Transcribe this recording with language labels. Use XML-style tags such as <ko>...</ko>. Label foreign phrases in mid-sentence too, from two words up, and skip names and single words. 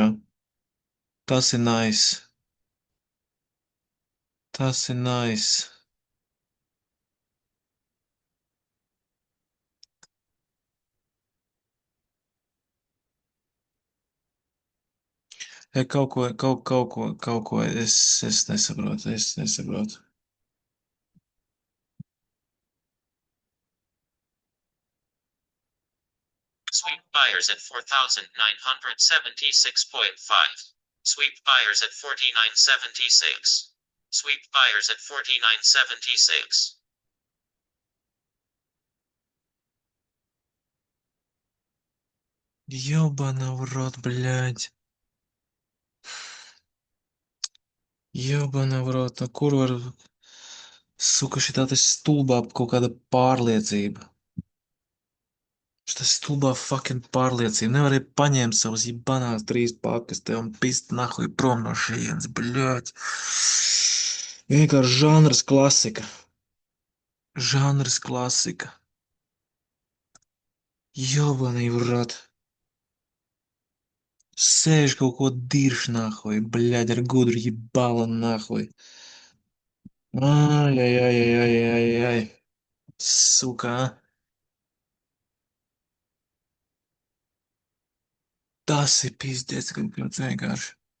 <lv>Tas ir nice. Tas ir nice. Kaut ko es nesaprotu, es nesaprotu.</lv> <en>Sweep buyers at 4,976.5. Sweep buyers at 49.76. Sweep buyers at 49.76.</en> <ru>Ёбана в рот, блядь. Ёбана в рот,</ru> <lv>nu kur var, suka, šitā te stulbā kaut kāda pārliecība. Šitā stulbā fucking pārliecība. Nevarēja paņemt savas jibanās trīs pakas te un pist nahuj prom no šejienes, bļaļ. Vienkārši žanras klasika. Žanras klasika.</lv> <ru>Ёбаный в рот.</ru> <lv>Sēž kaut ko dirš nahuj, bļaļ, ar gudru jibala nahuj. Ai, ai, ai, ai, ai, ai, ai. Suka. Tas ir pizdzēts kaut kāds vienkārši.</lv>